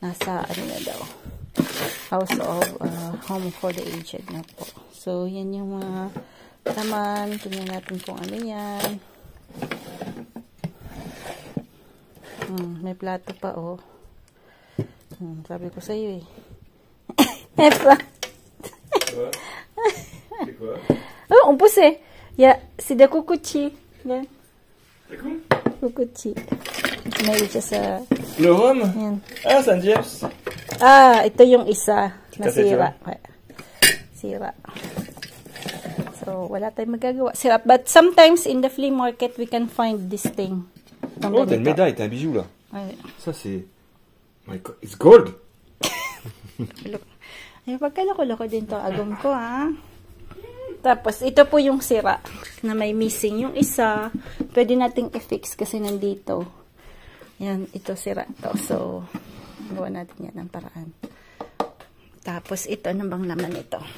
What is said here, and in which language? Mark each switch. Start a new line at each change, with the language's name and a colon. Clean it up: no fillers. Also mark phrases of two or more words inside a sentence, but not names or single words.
Filipino: nasa ano na daw, House of Home for the Aged na po. So, yan yung mga laman. Tingnan natin kung ano yan. May plato pa, oh. Sabi ko sa'yo, eh.
French: C'est quoi? Oh, on poussait. C'est des kukuchi. Yan. C'est quoi?
Filipino: Kukuchi. May siya sa...
French: Le rhum?
Filipino: Yan. Ah, San James. Ito yung isa. Nasira. Sira. So, wala tayong magagawa. Sira.
English: But sometimes in the flea market, we can find this thing.
French: Oh, t'as une médaille, t'as un bijou là. Ouais. Ça c'est...
English: My God, it's gold!
Filipino: Ay, pagkaloko-loko din to agong ko, ha? Tapos, ito po yung sira na may missing. Yung isa, pwede nating i-fix kasi nandito. Yan, ito sira to. So, gawa natin yan ng paraan. Tapos, ito, ano bang laman ito?